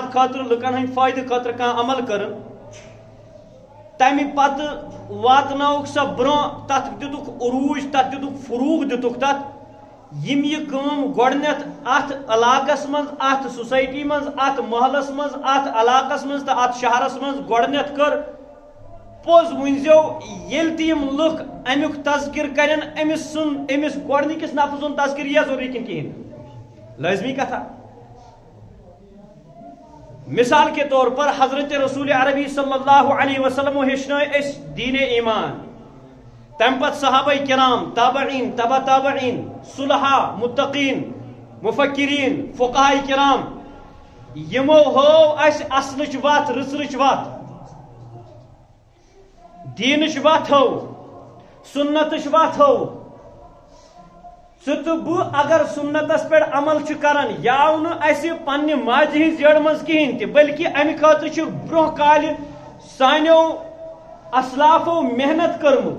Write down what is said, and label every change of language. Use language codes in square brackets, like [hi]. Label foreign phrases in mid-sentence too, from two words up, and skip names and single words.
[ks] خٲطرٕ لُکن ہٕنٛدِ فٲیدٕ خٲطرٕ کانٛہہ عمل کٔرٕن تمہِ پتہٕ واتنٲوُکھ سۄ برونٛہہ تتھ دِتُکھ عروٗج تتھ دِتُکھ فروغ دِتُکھ تتھ یم یہ کٲم گۄڈنیتھ اتھ علاقس منٛز اتھ سوسائٹی منٛز اتھ محلس منٛز اتھ علاقس منٛز تہٕ اتھ شہرس منٛز گۄڈنیتھ کٔر پوٚز ؤنزیو ییٚلہِ تہِ یم لُکھ امیُک تذکر کرن امس گۄڈنِکِس نفرٕ سُنٛد تذکر یِیا ضروٗری کِنہٕ کِہیٖنۍ لٲزمی کتھا۔ [ur] مثال کے طور پر [ks] حضرت رسول عربی صلی اللہ علیہ وسلم ہیٚچھنٲے أسۍ دیٖنِ ایمان تم پت صحابہ کرام، تابعین، تبع تابعین، صلحاء، متقین، مفکرین، فقہاء کرام، یمو ہو اس اصلچ وات، رسرچ وات، دینچ وات ہو، سنتچ وات ہو. ژٕ بہ اگر سنتس پہ عمل کران یاو نہ پنہ ماجہ ہز جڑ مز کہین تہ، بلکہ امہ خاطر برہ کال سانو اسلافو محنت کرمت.